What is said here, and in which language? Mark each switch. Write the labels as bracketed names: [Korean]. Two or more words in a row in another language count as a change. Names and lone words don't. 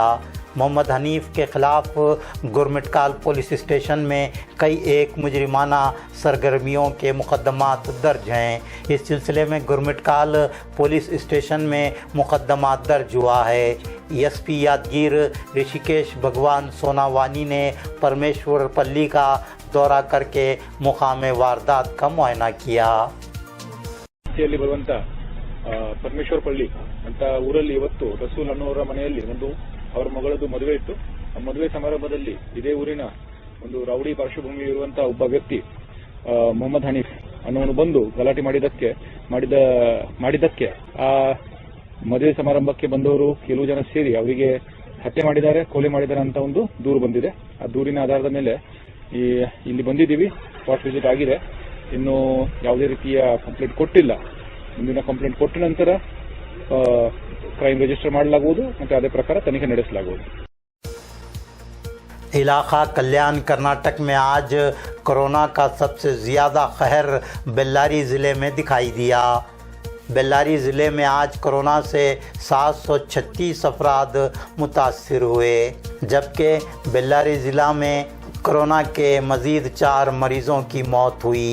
[Urdu] محمد حنیف کے خلاف گرمٹکال پولیس اسٹیشن میں کئی ایک مجرمانہ سرگرمیوں کے مقدمات درج ہیں. اس سلسلے میں گرمٹکال پولیس اسٹیشن میں مقدمہ درج ہوا ہے. SP یادگیر رشی کیش بھگوان سوناوانی نے پرمیشور پلی کا دورہ کر کے مقام واردات کا معائنہ کیا. [Kannada] ಬರುವಂತ ಪರಮೇಶ್ವರ ಪಳ್ಳಿ ಅಂತ ಊರಲ್ಲಿ ಇವತ್ತು ರಸೂಲ್ ಅನ್ನೋರ ಮನೆಯಲ್ಲಿ ಅವರ ಮಗಳದು ಮದುವೆ ಇತ್ತು. ಆ ಮದುವೆ ಸಮಾರಂಭದಲ್ಲಿ ಇದೇ ಊರಿನ ಒಂದು ರೌಡಿ ಪಾರ್ಶ್ವಭೂಮಿ ಇರುವಂತಹ ಒಬ್ಬ ವ್ಯಕ್ತಿ ಮೊಹಮ್ಮದ್ ಹನೀಫ್ ಅನ್ನೋನು ಬಂದು ಗಲಾಟೆ ಮಾಡಿದ್ದಕ್ಕೆ ಆ ಮದುವೆ ಸಮಾರಂಭಕ್ಕೆ ಬಂದವರು ಕೆಲವು ಜನ ಸೇರಿ ಅವರಿಗೆ ಹತ್ಯೆ ಮಾಡಿದ್ದಾರೆ, ಕೊಲೆ ಮಾಡಿದ್ದಾರೆ ಅಂತ ಒಂದು ದೂರು ಬಂದಿದೆ. ಆ ದೂರಿನ ಆಧಾರದ ಮೇಲೆ ಇಲ್ಲಿ ಬಂದಿದ್ದೀವಿ. [English] spot visit [Kannada] ಆಗಿದೆ. ಇನ್ನು ಯಾವುದೇ ರೀತಿಯ ಕಂಪ್ಲೇಂಟ್ ಕೊಟ್ಟಿಲ್ಲ. ಮುಂದಿನ ಕಂಪ್ಲೇಂಟ್ ಕೊಟ್ಟ ನಂತರ [English] crime register [Kannada] ಮಾಡಲಾಗುವುದು ಮತ್ತು ಅದೇ ಪ್ರಕಾರ ತನಿಖೆ ನಡೆಸಲಾಗುವುದು। [Urdu] علاقہ کلیان کرناٹک میں آج کورونا کا سب سے زیادہ قہر بیلاری ضلعے میں دکھائی دیا. بیلاری ضلعے میں آج کورونا سے 736 افراد متاثر ہوئے، جبکہ بیلاری ضلع میں کورونا کے مزید 4 مریضوں کی موت ہوئی.